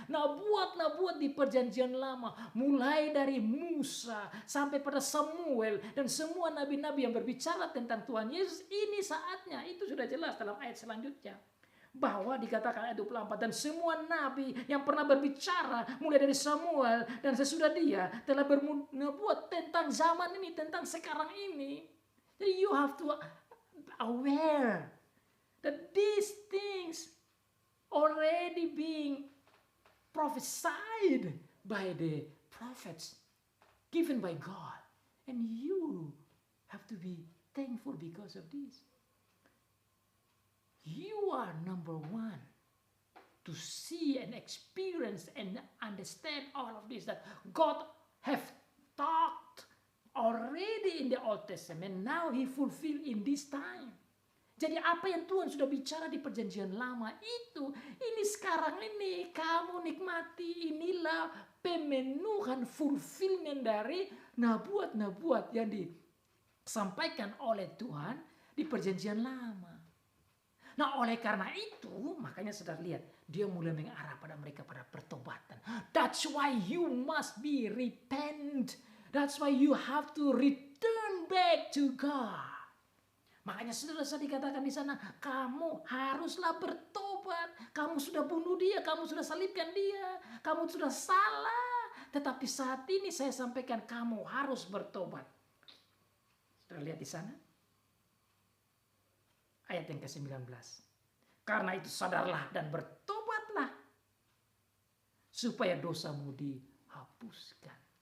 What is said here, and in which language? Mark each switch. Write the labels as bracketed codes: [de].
[id] Nabuat di perjanjian lama. Mulai dari Musa sampai pada Samuel. Dan semua nabi-nabi yang berbicara tentang Tuhan Yesus. Ini saatnya. Itu sudah jelas dalam ayat selanjutnya. Bahwa dikatakan ayat 24. Dan semua nabi yang pernah berbicara. Mulai dari Samuel dan sesudah dia. Telah bernubuat tentang zaman ini. Tentang sekarang ini. [en] Jadi you have to aware that these things already being prophesied by the prophets given by God. And you have to be thankful because of this. You are number one to see and experience and understand all of this, that God have talked already in the Old Testament. Now he fulfilled in this time. [id] Jadi apa yang Tuhan sudah bicara di perjanjian lama itu, ini sekarang ini kamu nikmati. Inilah pemenuhan, fulfillment dari nabuat-nabuat yang disampaikan oleh Tuhan di perjanjian lama. Nah oleh karena itu, makanya saudara lihat, dia mulai mengarah pada mereka pada pertobatan. [en] That's why you must be repent. That's why you have to return back to God. [id] Makanya saudara dikatakan di sana, kamu haruslah bertobat. Kamu sudah bunuh dia, kamu sudah salibkan dia, kamu sudah salah. Tetapi saat ini saya sampaikan kamu harus bertobat. Saudara lihat di sana. Ayat yang ke-19. Karena itu sadarlah dan bertobatlah, supaya dosamu dihapuskan.